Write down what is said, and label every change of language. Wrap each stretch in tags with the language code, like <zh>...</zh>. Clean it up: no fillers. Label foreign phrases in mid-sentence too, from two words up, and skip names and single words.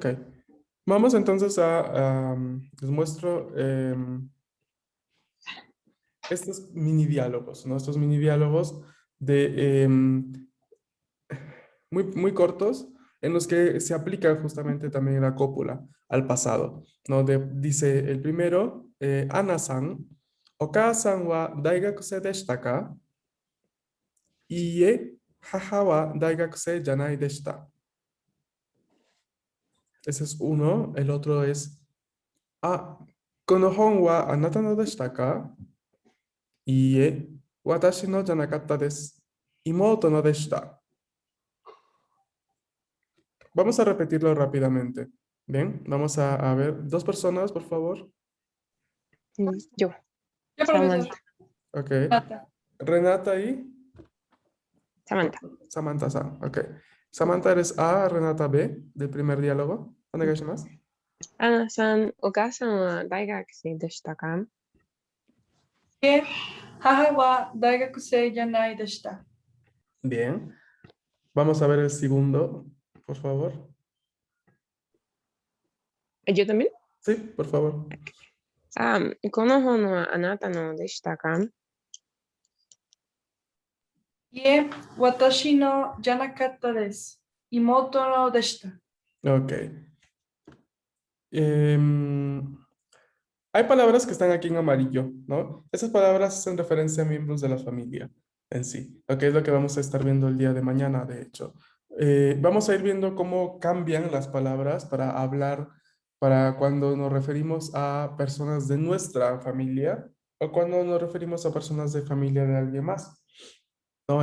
<es>Vamos entonces les muestro estos mini diálogos, ¿no? Estos mini diálogos muy, muy cortos en los que se aplica justamente también la cópula al pasado, ¿no? Dice el primero,</es> <ja>Anaさん、お母さんは大学生でしたか? いいえ、母は大学生じゃないでした.</ja> <es>Ese es uno. El otro es,</es> <ja>この本はあなたのでしたか? いいえ、私のじゃなかったです. 妹のでした.</ja> <es>Vamos a repetirlo rápidamente. Bien, vamos a ver. Dos personas, por favor. Yo, Ya, profesor. Samantha. Ok. Nata. Renata y Samantha. Samantha-san. Ok. Samantha, eres A, Renata B, del primer diálogo. Onegaishimasu.</es> <ja>Anaさん、お母さんは大学生でしたか? 母は大学生じゃないでした.</ja> <es>Bien. Vamos a ver el segundo, por favor. ¿Yo también? Sí, por favor.</es> <ja>この本はあなたのでしたか? 私のじゃなかったです. 妹のでした.</ja> <es>Ok. Hay palabras que están aquí en amarillo, ¿no? Esas palabras hacen referencia a miembros de la familia en sí, lo que es lo que vamos a estar viendo el día de mañana, de hecho. Vamos a ir viendo cómo cambian las palabras para hablar, para cuando nos referimos a personas de nuestra familia o cuando nos referimos a personas de familia de alguien más, ¿no?</es>